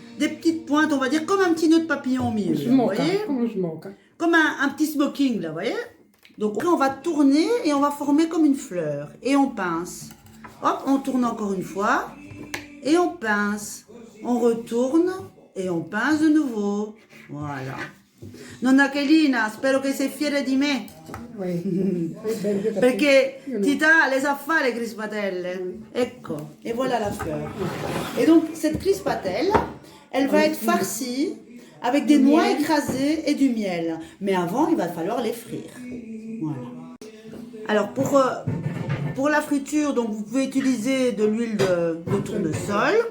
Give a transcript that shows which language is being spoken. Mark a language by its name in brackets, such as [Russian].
[French] Des petites pointes, on va dire comme un petit nœud de papillon au milieu. Vous voyez ? Comme un petit smoking là, vous voyez ? Donc après on va tourner et on va former comme une fleur. Et on pince. Hop, on tourne encore une fois. Et on pince. On retourne et on pince de nouveau. Voilà. [Italian] Nonna Chelina, spero che sei fiera di me. [French] Oui. [Italian] Perché [French] Tita les a fait les crispatelle. [Italian] Ecco. [French] Et voilà la fleur. Et donc cette crispatelle, elle va être farcie avec des noix écrasées et du miel. Mais avant, il va falloir les frire. Voilà. Alors pour la friture, donc vous pouvez utiliser de l'huile de tournesol.